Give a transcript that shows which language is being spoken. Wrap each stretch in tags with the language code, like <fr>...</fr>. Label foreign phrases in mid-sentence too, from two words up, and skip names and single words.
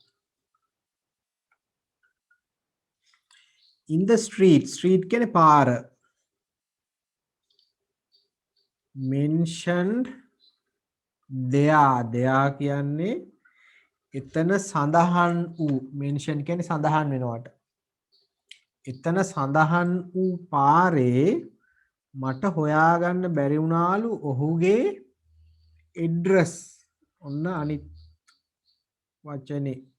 <en>In the street</en> <si>කියන්නේ පාර.</si> <en>mentioned there</en> <si>කියන්නේ එතන සඳහන් වූ mention කියන්නේ සඳහන් වෙනවට. එතන සඳහන් වූ පාරේ මට හොයාගන්න බැරි වුණාලු ඔහුගේ address. ඔන්න අනිත් වචනේ.</si>